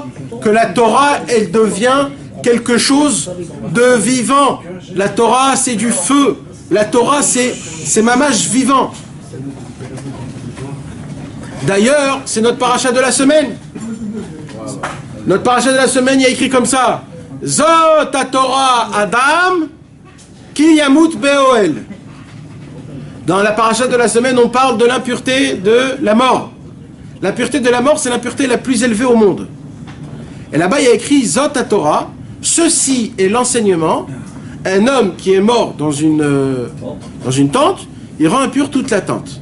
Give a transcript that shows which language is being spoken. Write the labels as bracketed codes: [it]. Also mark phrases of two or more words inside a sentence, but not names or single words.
[fr] Que la Torah, elle devient quelque chose de vivant. La Torah, c'est du feu. La Torah, c'est mamash vivant. D'ailleurs, c'est notre paracha de la semaine. Notre paracha de la semaine, il y a écrit comme ça. [he] זאת התורה אדם כי ימות באהל. [fr] Dans la paracha de la semaine, on parle de l'impureté de la mort. L'impureté de la mort, c'est l'impureté la plus élevée au monde. Et là-bas, il y a écrit [he] זאת התורה. [fr] Ceci est l'enseignement. Un homme qui est mort dans une tente, il rend impur toute la tente.